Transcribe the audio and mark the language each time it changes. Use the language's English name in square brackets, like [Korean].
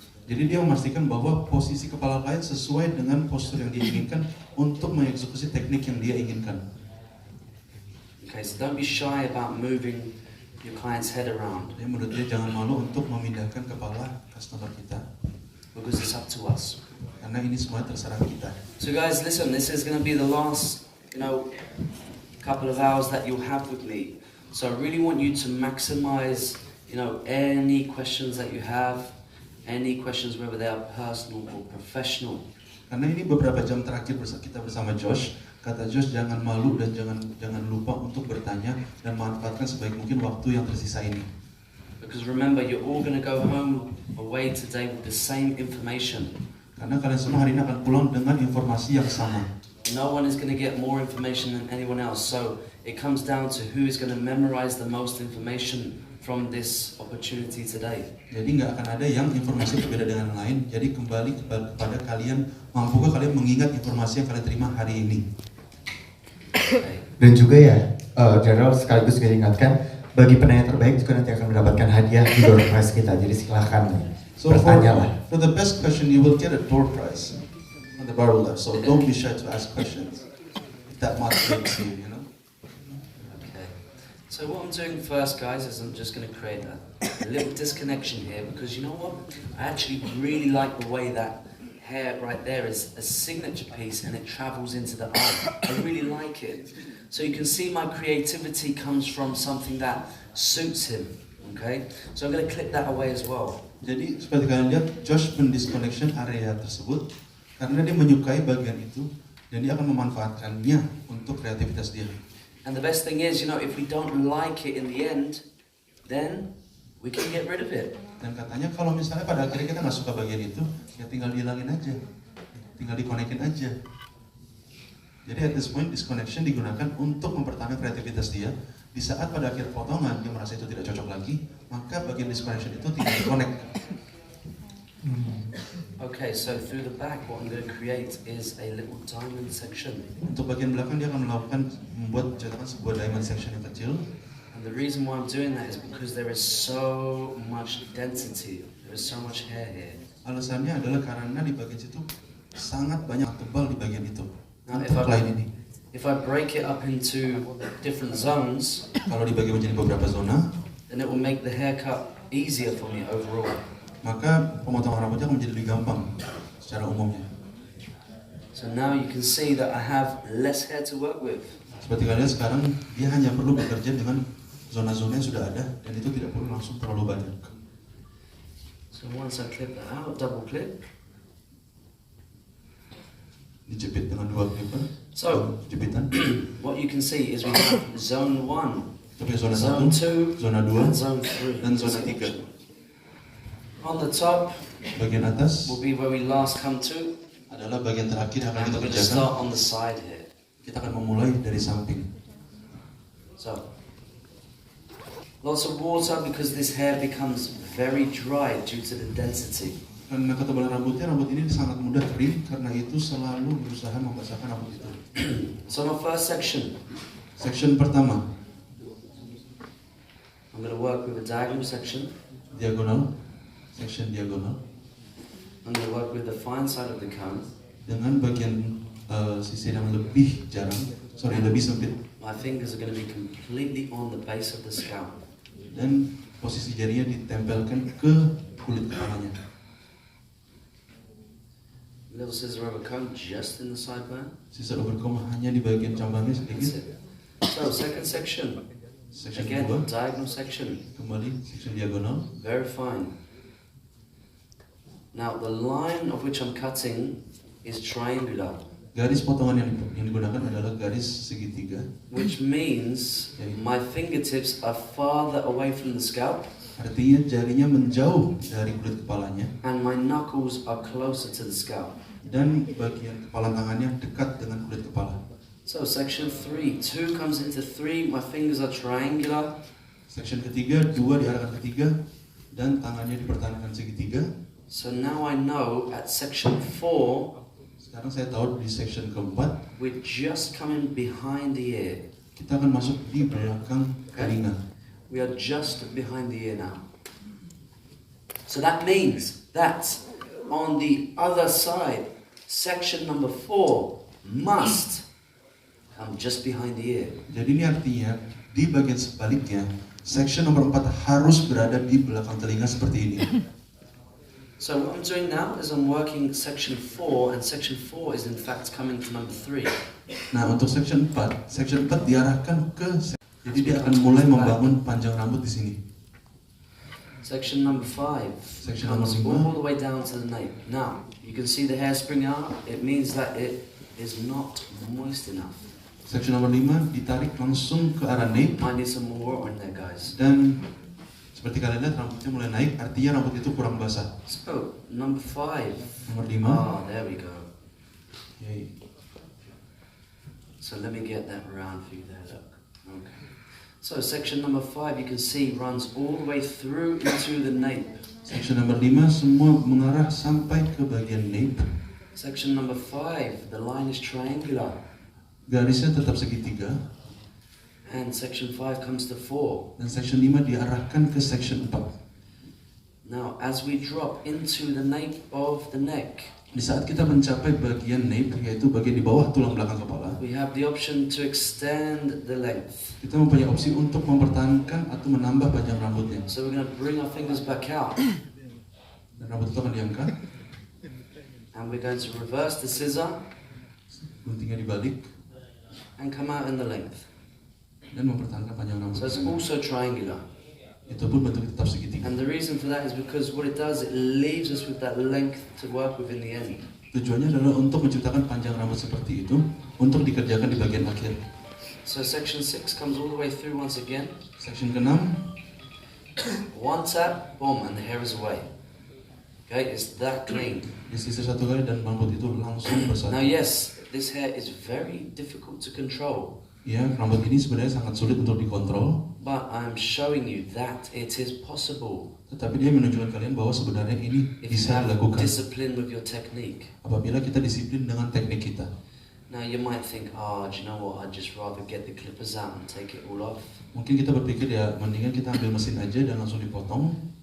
[Indonesian] Jadi dia memastikan bahwa posisi kepala klien sesuai dengan postur yang dia inginkan untuk mengeksekusi teknik yang dia inginkan. [English] Okay, so don't be shy about moving your client's head around, [Indonesian] Jadi menurut dia jangan malu untuk memindahkan kepala customer kita, [English] because it's up to us. [Indonesian] karena ini semua terserah kita. [English] So guys, listen, this is going to be the last, couple of hours that you'll have with me. So I really want you to maximize, any questions that you have, any questions whether they are personal or professional. [Indonesian] Karena ini beberapa jam terakhir kita bersama Josh, kata Josh jangan malu dan jangan lupa untuk bertanya dan manfaatkan sebaik mungkin waktu yang tersisa ini. [English] Because remember, you're all going to go home away today with the same information. [Indonesian] Karena kalian semua hari ini akan pulang dengan informasi yang sama. [English] No one is going to get more information than anyone else. So it comes down to who is going to memorize the most information from this opportunity today. [Indonesian] Jadi nggak akan ada yang informasi berbeda dengan yang lain. Jadi kembali kepada kalian, mampukah kalian mengingat informasi yang kalian terima hari ini? [English] Okay. [Indonesian] Dan juga ya, Jadwal sekaligus mengingatkan bagi penanya terbaik juga nanti akan mendapatkan hadiah di door prize kita. Jadi silahkan bertanya lah. [English] For the best question, you will get a door prize on the Barber Lab. So don't be shy to ask questions. That motivates you, So what I'm doing first, guys, is I'm just going to create a little disconnection here, because you know what? I actually really like the way that hair right there is a signature piece and it travels into the eye. I really like it. So you can see my creativity comes from something that suits him. Okay? So I'm going to click that away as well. [Indonesian] Jadi seperti kalian lihat, Josh mendisconnection area tersebut karena dia menyukai bagian itu dan dia akan memanfaatkannya untuk kreativitas dia. [English] And the best thing is, if we don't like it in the end, then we can get rid of it. [Indonesian] Dan katanya kalau misalnya pada akhirnya kita nggak suka bagian itu, ya tinggal dihilangin aja, tinggal dikonekin aja. Jadi [English] at this point, [Indonesian] disconnection digunakan untuk mempertahankan kreativitas dia. Di saat pada akhir potongan dia merasa itu tidak cocok lagi, maka bagian disconnection itu tidak dikonek. [English] Okay, so through the back, what I'm going to create is a little diamond section. [Indonesian] Untuk bagian belakang dia akan membuat cetakan sebuah diamond section yang kecil. [English] And the reason why I'm doing that is because there is so much density, there is so much hair here. [Indonesian] Alasannya adalah karena di bagian situ sangat banyak tebal di bagian itu. [English] Now, if I break it up into different zones, [Indonesian] kalau dibagi menjadi beberapa zona, [English] then it will make the haircut easier for me overall. [Indonesian] Maka pemotongan rambutnya akan menjadi lebih gampang secara umumnya. [English] So now you can see that I have less hair to work with. [Indonesian] Seperti kalian sekarang, dia hanya perlu bekerja dengan zona-zona yang sudah ada dan itu tidak perlu langsung terlalu banyak. [English] So once I clip that out, double clip. [Indonesian] Dijepit dengan dua clipper. [English] So [Indonesian] jepitan. [English] What you can see is we have zone 1, [Indonesian] Tapi zona [English] zone 1, 2, [Indonesian] zona 2, [English] and zone 3. [Indonesian] dan zona 3. [English] On the top, [Indonesian] bagian atas [English] will be where we last come to. [Indonesian] adalah bagian terakhir yang akan [English] And [Indonesian] kita [English] we're going to [Indonesian] kerjakan. [English] start on the side here. [Indonesian] Kita akan memulai dari samping. [English] So, lots of water because this hair becomes very dry due to the density. [Indonesian] Karena ketebalan rambutnya, rambut ini sangat mudah kering, karena itu selalu berusaha membasahkan rambut itu. [English] So my first section, [Indonesian] Section pertama, [English] I'm going to work with a diagonal section. [Indonesian] diagonal, section diagonal, [English] I'm going to work with the fine side of the comb. [Indonesian] dengan bagian sisi yang lebih lebih sempit, [English] My fingers are going to be completely on the base of the scalp. [Indonesian] dan posisi jarinya ditempelkan ke kulit kepalanya. [English] Little scissor over comb just in the sideburn. [Indonesian] Sisa overcomb hanya di bagian cambangnya [English] That's [Indonesian] sedikit. [English] it. So second section, [Indonesian] Section [English] again [Indonesian] kedua, [English] diagonal section, [Indonesian] kembali section diagonal. [English] very fine. Now the line of which I'm cutting is triangular, [Indonesian] Garis potongan yang digunakan adalah garis segitiga, [English] which means my fingertips are farther away from the scalp [Indonesian] artinya jarinya menjauh dari kulit kepalanya [English] and my knuckles are closer to the scalp. [Indonesian] dan bagian kepala tangannya dekat dengan kulit kepala. [English] So section 3, 2 comes into 3, my fingers are triangular. [Indonesian] Section ketiga, 2 diarahkan ke 3 dan tangannya dipertahankan segitiga. [English] So now I know at section 4, [Indonesian] Sekarang saya tahu di section keempat [English] we're just coming behind the ear. [Indonesian] kita akan masuk di belakang telinga. [English] We are just behind the ear now. So that means that on the other side, section number 4 must come just behind the ear. [Indonesian] Jadi ini artinya di bagian sebaliknya, section nomor 4 harus berada di belakang telinga seperti ini. [English] So what I'm doing now is I'm working section 4, and section 4 is in fact coming to number 3. [Indonesian] Nah, untuk section 4 diarahkan ke jadi dia akan mulai membangun panjang rambut di sini. [English] Section number 5 [Indonesian] Section [English] comes number 5. all the way down to the nape. Now, you can see the hair spring out. It means that it is not moist enough. [Indonesian] Section nomor 5 ditarik langsung ke arah nape. [English] Might need some more water in there, guys. [Indonesian] Dan seperti kalian lihat rambutnya mulai naik, artinya rambut itu kurang basah. [English] So, number 5. [Indonesian] Nomor 5. [English] Oh, there we go. Yay. So let me get that round for you there, look. Okay. So section number 5, you can see, runs all the way through into the nape. [Indonesian] Section nomor 5 semua mengarah sampai ke bagian nape. [English] Section number 5, the line is triangular. [Indonesian] Garisnya tetap segitiga. [English] And section 5 comes to 4. [Indonesian] Dan section 5 diarahkan ke section 4. [English] Now, as we drop into the nape of the neck, [Indonesian] Di saat kita mencapai bagian nape, yaitu bagian di bawah tulang belakang kepala, [English] we have the option to extend the length. [Indonesian] kita mempunyai opsi untuk mempertahankan atau menambah panjang rambutnya. [English] So we're going to bring our fingers back out. [Indonesian] Dan rambut itu akan diangkat, [English] And we're going to reverse the scissor [Indonesian] guntingnya dibalik, [English] and come out in the length. [Indonesian] dan mempertahankan panjang rambut. [English] So it's also triangular. [Indonesian] Itu pun bentuknya tetap segitiga. [English] And the reason for that is because what it does, it leaves us with that length to work with in the end. [Indonesian] Tujuannya adalah untuk menciptakan panjang rambut seperti itu, untuk dikerjakan di bagian akhir. [English] So section 6 comes all the way through once again. [Indonesian] Section ke-6, [English] One tap, boom, and the hair is away. Okay, it's that clean. [Indonesian] disisir satu kali dan rambut itu langsung [English] Now [Indonesian] bersatu. [English] yes, this hair is very difficult to control. [Indonesian] Ya, rambut ini sebenarnya sangat sulit untuk dikontrol, [English] But I'm showing you that it is possible [Indonesian] tetapi dia menunjukkan kalian bahwa sebenarnya ini [English] if you [Indonesian] bisa [English] have [Indonesian] dilakukan [English] discipline with your technique. [Indonesian] apabila kita disiplin dengan teknik kita. [English] Now you might think, oh, do you know what? I'd just rather get the clippers out and take it all off. [Indonesian] Mungkin kita berpikir ya mendingan kita ambil mesin aja dan langsung dipotong,